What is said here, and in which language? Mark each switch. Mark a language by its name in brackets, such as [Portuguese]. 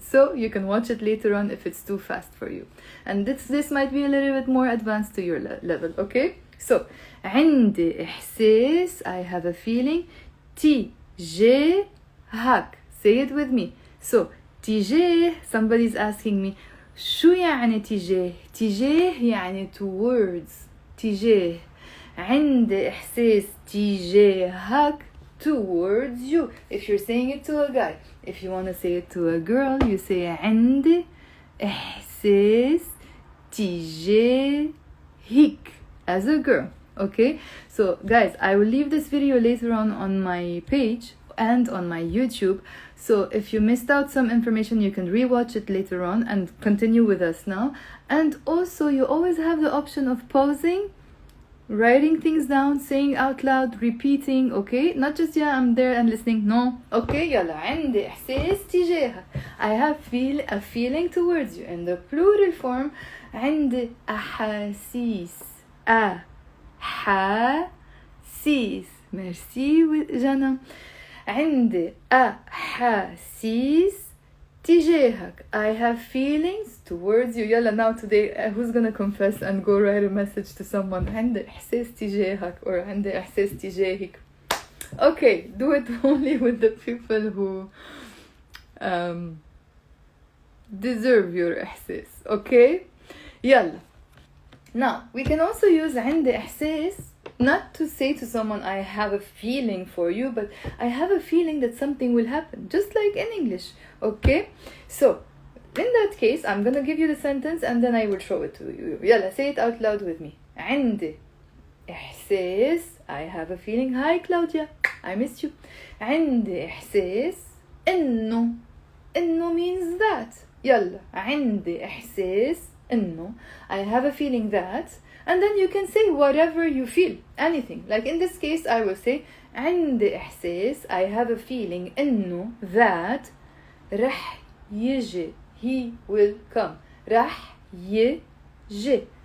[English] So you can watch it later on if it's too fast for you. And this might be a little bit more advanced to your level, okay? So, [Arabic] عندي إحساس, [English] I have a feeling. تجاهك. Say it with me. So, تجاه, somebody's asking me, [Arabic] شو يعني تجاه? تجاه يعني towards. تجاه. عندي إحساس تجاهك, [English] towards you. If you're saying it to a guy, If you want to say it to a girl, you say [Arabic] عندي إحساس تجاهك [English] as a girl. Okay, so guys, I will leave this video later on my page and on my YouTube. So if you missed out some information, you can rewatch it later on and continue with us now. And also, you always have the option of pausing, writing things down, saying out loud, repeating. Okay, not just yeah, I'm there and listening. No. [Arabic] Okay, يلا عندي إحساس تجاهك. [English] I have a feeling towards you. In the plural form, [Arabic] عندي أحاسيس. أحاسيس. Merci جنى. عندي أحاسيس تجاهك. [English] I have feelings towards you. يلا now today who's gonna confess and go write a message to someone. [Arabic] عندي إحساس تجاهك or عندي إحساس تجاهك. [English] Okay, do it only with the people who deserve your إحساس. Okay, يلا. Now we can also use [Arabic] عندي إحساس [English] not to say to someone I have a feeling for you, but I have a feeling that something will happen, just like in English. Okay, so in that case I'm gonna give you the sentence and then I will show it to you. يلا, say it out loud with me. [Arabic] عندي إحساس. [English] I have a feeling. Hi Claudia, I missed you. [Arabic] عندي إحساس إنه [English] means that. [Arabic] يلا, عندي إحساس إنه. [English] I have a feeling that. And then you can say whatever you feel, anything. Like in this case, I will say [Arabic] عندي إحساس. [English] I have a feeling إنه that [Arabic] رح يجي. [English] He will come. [Arabic] رح يجي.